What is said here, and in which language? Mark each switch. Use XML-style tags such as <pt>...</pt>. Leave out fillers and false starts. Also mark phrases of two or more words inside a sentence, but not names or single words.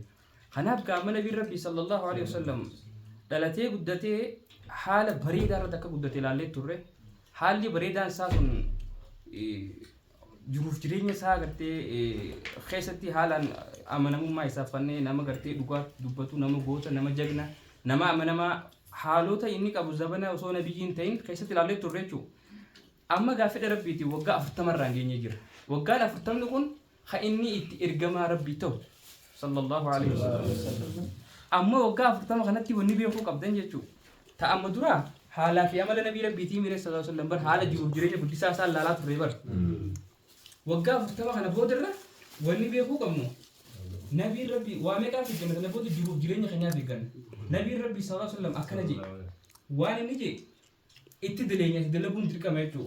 <om>Kanaaf gaafa Nabii Rabbii</om> <ar>صلى الله عليه وسلم</ar> <om>dhalatee guddatee haala bareedaa irratti akka guddatee ilaallee turre haalli bareedaan isaa sun jiruuf jireenya isaa gartee keessatti haalaan amanamummaa isaaf fannee nama gartee dhugaa dubbatu nama goota nama jagna nama amanamaa haalota inni qabu zabana osoo nabiyyiin ta'in keessatti ilaallee turre jechuudha. Amma gaaffiidha rabbiiti waggaa 40 irraan geenyee jira. Waggaan 40 kun kan inni itti ergamaa rabbii ta'u</om> <ar>صلى الله عليه وسلم.</ar> <om>Amma waggaa 40 kanatti wanni beekuu qabdan jechuudha. Ta'amma dura haalaa fi amala Nabii Rabbiitii Miiree</om> <ar>صلى الله عليه وسلم</ar> <om>bar haala jiruuf jireenya guddisaa isaa laalaa turre bar. Waggaa 40 kana boodarra wanni beekuu qabnu Nabii Rabbii waa meeqaa fi gamata na booda jiruuf jireenya keenyaaf eegganna. Nabii Rabbii</om> <ar>صلى الله عليه وسلم</ar> <om>akkana jedhe waan inni jedhe itti dileenya itti dalaguun dirqama jechuudha.</om>